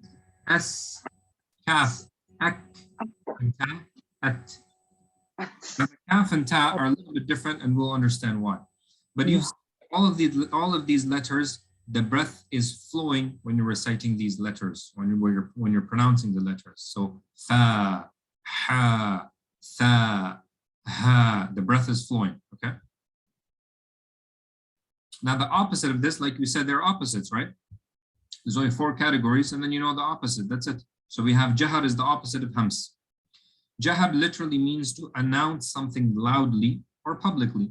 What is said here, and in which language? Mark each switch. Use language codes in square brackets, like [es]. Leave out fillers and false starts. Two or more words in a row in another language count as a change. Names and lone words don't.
[en] As. Kaf. Ak. And ta. At. Now, the kaf and ta are a little bit different, and we'll understand why. But you, all of these letters, the breath is flowing when you're reciting these letters, when you're pronouncing the letters. So fa, ha, tha, ha. breath is flowing, okay? Now the opposite of this, like we said, they're opposites, right? There's only 4 categories, and then you know the opposite, that's it. So we have jahar is the opposite of hams. Jahar literally means to announce something loudly or publicly.